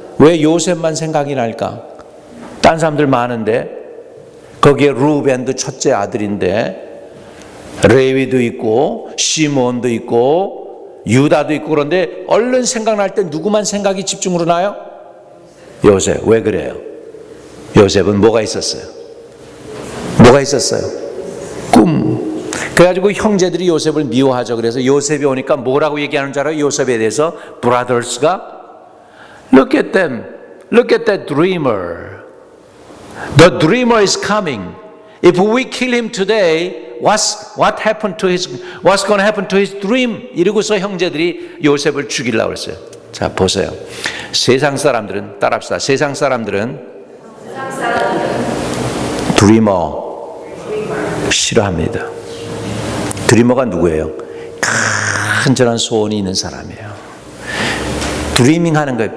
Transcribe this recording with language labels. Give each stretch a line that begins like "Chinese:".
Korean: 왜 요셉만 생각이 날까? 딴 사람들 많은데, 거기에 루벤도 첫째 아들인데 레위도 있고 시몬도 있고 유다도 있고, 그런데 얼른 생각날 때 누구만 생각이 집중으로 나요? 요셉. 왜 그래요? 요셉은 뭐가 있었어요? 꿈. 그래가지고 형제들이 요셉을 미워하죠. 그래서 요셉이 오니까 뭐라고 얘기하는 줄 알아요? 요셉에 대해서
English: brothers가 Look at them. Look at that dreamer. The dreamer is coming. If we kill him today, what's going to happen to his dream?
Korean: 이러고서 형제들이 요셉을 죽이려고 했어요. 자, 보세요. 세상 사람들은, 따라합시다. 세상 사람들은 드리머 싫어합니다. 드리머가 누구예요? 간절한 소원이 있는 사람이에요. 드리밍 하는 거예요.